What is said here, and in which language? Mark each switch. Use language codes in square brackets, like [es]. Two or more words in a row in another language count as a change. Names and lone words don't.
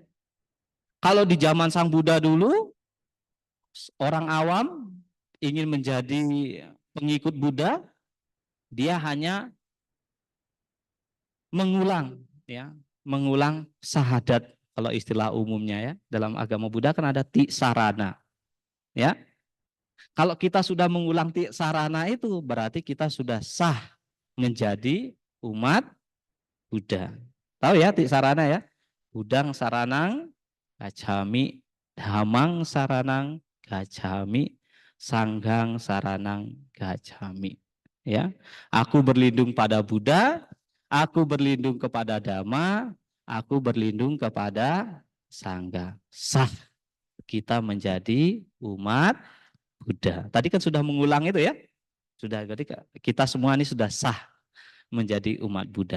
[id] Kalau di zaman Sang Buddha dulu, orang awam ingin menjadi pengikut Buddha, dia hanya mengulang, ya, mengulang syahadat. Kalau istilah umumnya, ya, dalam agama Buddha kan ada tisarana, ya. Kalau kita sudah mengulang tisarana itu berarti kita sudah sah menjadi umat Buddha. Tahu ya sarana ya? [pi] Budang saranang gacchami, dhammang saranang gacchami, sangghang saranang gacchami. [id] Ya, aku berlindung pada Buddha, aku berlindung kepada Dhamma, aku berlindung kepada Sangha. Sah kita menjadi umat Buddha. Tadi kan sudah mengulang itu ya. Sudah, jadi kita semua ini sudah sah menjadi umat Buddha.